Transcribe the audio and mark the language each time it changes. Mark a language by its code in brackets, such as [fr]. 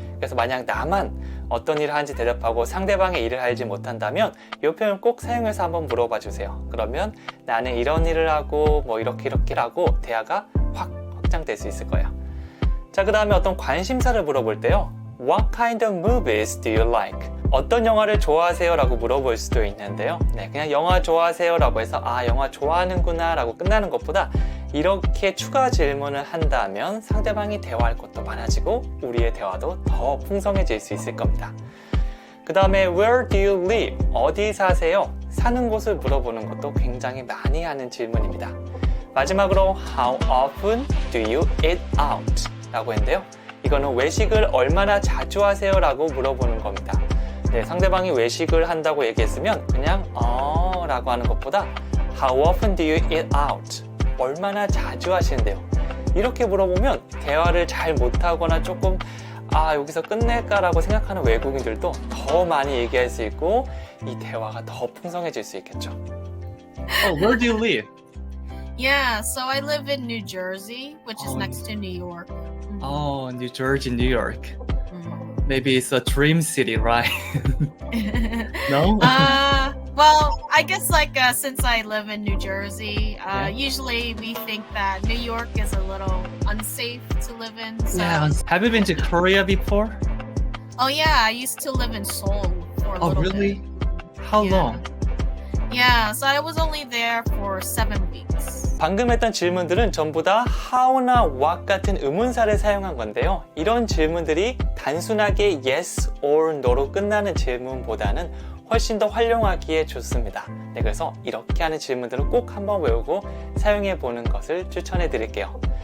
[ko] 그래서 만약 나만 어떤 일을 하는지 대답하고 상대방의 일을 알지 못한다면 이 표현 꼭 사용해서 한번 물어봐 주세요. 그러면 나는 이런 일을 하고 뭐 이렇게 하고 대화가 확장될 수 있을 거예요. 자, 그 다음에 어떤 관심사를 물어볼 때요. [en] What kind of movies do you like? [ko] 어떤 영화를 좋아하세요? 라고 물어볼 수도 있는데요. 네, 그냥 영화 좋아하세요? 라고 해서 영화 좋아하는구나 라고 끝나는 것보다 이렇게 추가 질문을 한다면 상대방이 대화할 것도 많아지고 우리의 대화도 더 풍성해질 수 있을 겁니다. 그 다음에 [en] Where do you live? [ko] 어디 사세요? 사는 곳을 물어보는 것도 굉장히 많이 하는 질문입니다. 마지막으로 [en] How often do you eat out? [ko] 라고 했는데요. 이거는 외식을 얼마나 자주 하세요? 라고 물어보는 겁니다. 네, 상대방이 외식을 한다고 얘기했으면 그냥 라고 하는 것보다 [en] How often do you eat out? [ko] 얼마나 자주 하시는데요? 이렇게 물어보면 대화를 잘 못하거나 조금 여기서 끝낼까라고 생각하는 외국인들도 더 많이 얘기할 수 있고 이 대화가 더 풍성해질 수 있겠죠. [en] Where do you live? Yeah, so I live in New Jersey, which is next to New York. Oh, New Jersey, New York. Maybe it's a dream city, right? No? Well, I guess since I live in New Jersey, usually we think that New York is a little unsafe to live in. So. Yeah. Have you been to Korea before? Oh yeah, I used to live in Seoul for a little really? bit. How long? Yeah, so I was only there for 7 weeks. [ko] 방금 했던 질문들은 전부 다 how나 what 같은 의문사를 사용한 건데요. 이런 질문들이 단순하게 [en] yes or no [ko] 로 끝나는 질문보다는 훨씬 더 활용하기에 좋습니다. 네, 그래서 이렇게 하는 질문들은 꼭 한번 외우고 사용해 보는 것을 추천해 드릴게요.